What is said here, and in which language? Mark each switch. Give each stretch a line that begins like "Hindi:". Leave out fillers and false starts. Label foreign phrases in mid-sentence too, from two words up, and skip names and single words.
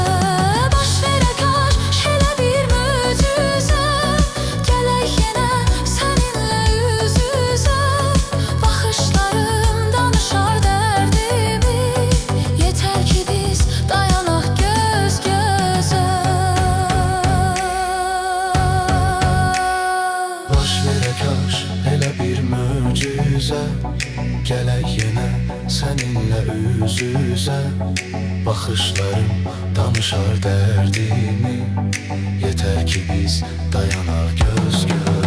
Turkish: Baş verek şöyle bir möcüze, gelek yine seninle yüz yüze. Bakışlarım danışar derdimi, yeter ki biz dayanak göz göze.
Azerbaijani: Baş verək elə bir möcüzə, gələk yenə səninlə üz üzə. Baxışlarım danışar dərdimi, yeter ki biz dayanaq göz göze.